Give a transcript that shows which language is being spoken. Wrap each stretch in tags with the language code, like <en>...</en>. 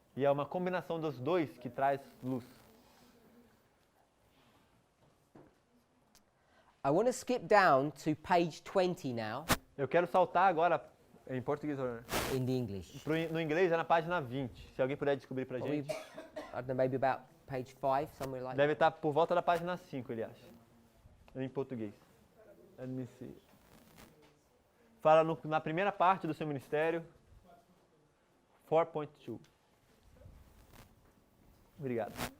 <pt>E é uma combinação dos dois que traz luz.</pt> <en>I want to skip down to page 20 now</en> <pt>Eu quero saltar agora, em português,</pt> <en>in the English.</en> <pt>no inglês é na página 20. Se alguém puder descobrir pra</pt> <en>Probably,</en> <pt>gente.</pt> <en>I don't know, maybe about page 5, somewhere like that.</en> <pt>Deve estar por volta da página 5, ele acha. Em português.</pt> <en>Let me see.</en> <pt>Fala na primeira parte do seu ministério. 4.2. Obrigado.</pt>